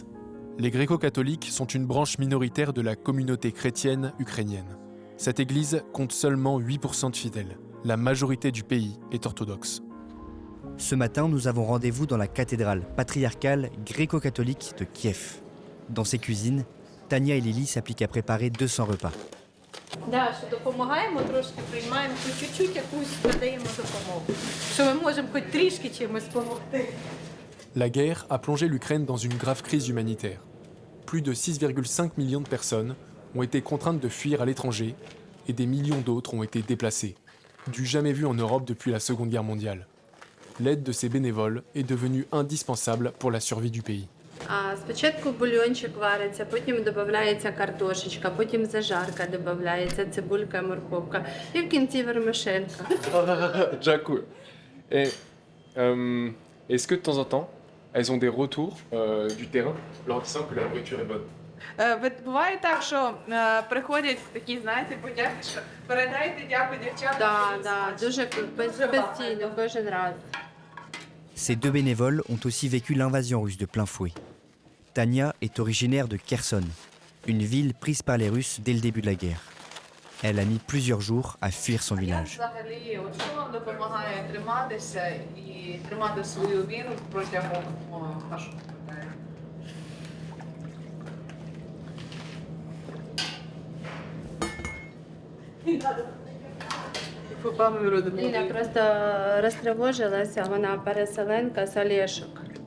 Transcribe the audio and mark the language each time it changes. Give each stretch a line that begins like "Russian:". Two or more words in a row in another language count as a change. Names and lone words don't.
French: Les gréco-catholiques sont une branche minoritaire de la communauté chrétienne ukrainienne. Cette église compte seulement 8% de fidèles. La majorité du pays est orthodoxe. Ce matin, nous avons rendez-vous dans la cathédrale patriarcale gréco-catholique de Kiev. Dans ses cuisines, Tania et Lily s'appliquent à préparer 200 repas.
Ukrainian: Да, що допомагаємо трошки, приймаємо чуть-чуть якусь надаємо допомогу. Що ми можемо хоч трішки чимось допомогти.
French: La guerre a plongé l'Ukraine dans une grave crise humanitaire. Plus de 6,5 millions de personnes ont été contraintes de fuir à l'étranger et des millions d'autres ont été déplacées, du jamais vu en Europe depuis la Seconde Guerre mondiale. L'aide de ces bénévoles est devenue indispensable pour la survie du pays.
Ukrainian: Спочатку бульончик вариться, потім додається картошечка, потім зажарка додається, цибулька, морковка і в кінці вермишелька. Дякую.
French: Et est-ce que de temps en temps, elles ont des retours du terrain leur disant que la nourriture est bonne?
Ukrainian: Буває так, що приходять такі, знаєте, подяки, що передайте дякую дівчатам. Да, дуже постійно, кожен раз.
French: Ces deux bénévoles ont aussi vécu l'invasion russe de plein fouet. Tania est originaire de Kherson, une ville prise par les Russes dès le début de la guerre. Elle a mis plusieurs jours à fuir son village.
Ukrainian: Взагалі, от що вам допомагає триматися і тримати свою віру протягом вашого життя? Ліля просто розтривожилася, вона переселенка з Олешок.